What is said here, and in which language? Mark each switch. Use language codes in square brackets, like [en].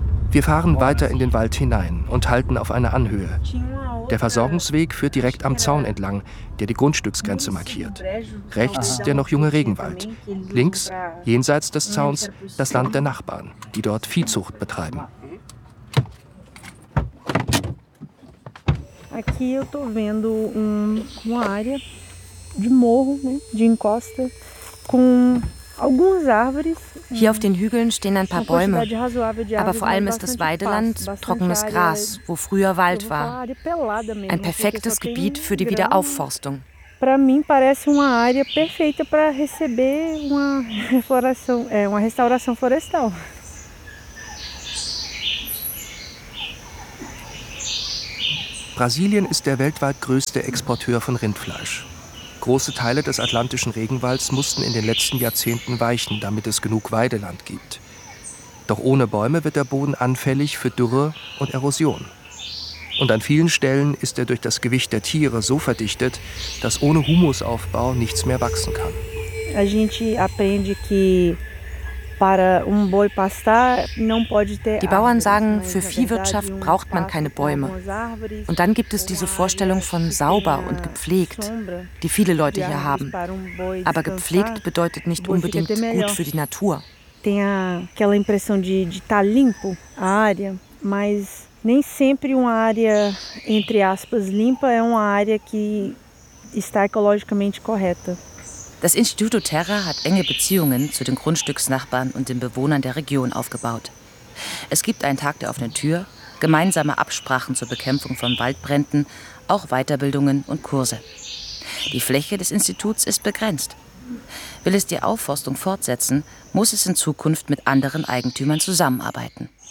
[de] Wir fahren weiter in den Wald hinein und halten auf einer Anhöhe. Der Versorgungsweg führt direkt am Zaun entlang, der die Grundstücksgrenze markiert. Rechts der noch junge Regenwald. Links, jenseits des Zauns, das Land der Nachbarn, die dort Viehzucht betreiben. [pt] Aqui eu tô vendo uma área de morro, né, de encosta, com algumas árvores. [de] Hier auf den Hügeln stehen ein paar Bäume, aber vor allem ist das Weideland trockenes Gras, wo früher Wald war. Ein perfektes Gebiet für die Wiederaufforstung. [pt] Para mim parece uma área perfeita para receber uma restauração florestal. [de] Brasilien ist der weltweit größte Exporteur von Rindfleisch. Große Teile des atlantischen Regenwalds mussten in den letzten Jahrzehnten weichen, damit es genug Weideland gibt. Doch ohne Bäume wird der Boden anfällig für Dürre und Erosion. Und an vielen Stellen ist er durch das Gewicht der Tiere so verdichtet, dass ohne Humusaufbau nichts mehr wachsen kann. [pt] A gente aprende que para boi pastar, não pode ter. [de] Die Bauern sagen, für Viehwirtschaft braucht man keine Bäume. Und dann gibt es diese Vorstellung von sauber und gepflegt, die viele Leute hier haben. Aber gepflegt bedeutet nicht unbedingt gut für die Natur. [pt] Tem aquela impressão de estar limpo a área, mas nem sempre uma área entre aspas limpa é uma área que está ecologicamente correta. [de] Das Instituto Terra hat enge Beziehungen zu den Grundstücksnachbarn und den Bewohnern der Region aufgebaut. Es gibt einen Tag der offenen Tür, gemeinsame Absprachen zur Bekämpfung von Waldbränden, auch Weiterbildungen und Kurse. Die Fläche des Instituts ist begrenzt. Will es die Aufforstung fortsetzen, muss es in Zukunft mit anderen Eigentümern zusammenarbeiten.